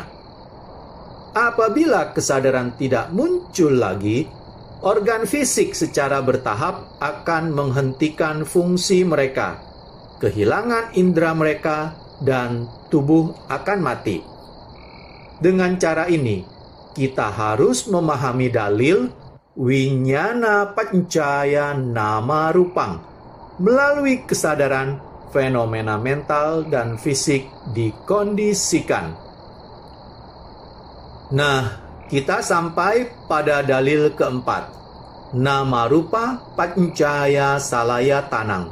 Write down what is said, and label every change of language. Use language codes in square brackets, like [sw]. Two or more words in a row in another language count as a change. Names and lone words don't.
[id] Apabila kesadaran tidak muncul lagi, organ fisik secara bertahap akan menghentikan fungsi mereka, kehilangan indera mereka, dan tubuh akan mati. Dengan cara ini, kita harus memahami dalil [pi] winyana pancaya nama rupang. [id] Melalui kesadaran, fenomena mental dan fisik dikondisikan. Nah, kita sampai pada dalil keempat. [pi] Nama rupa pancaya salaya tanang.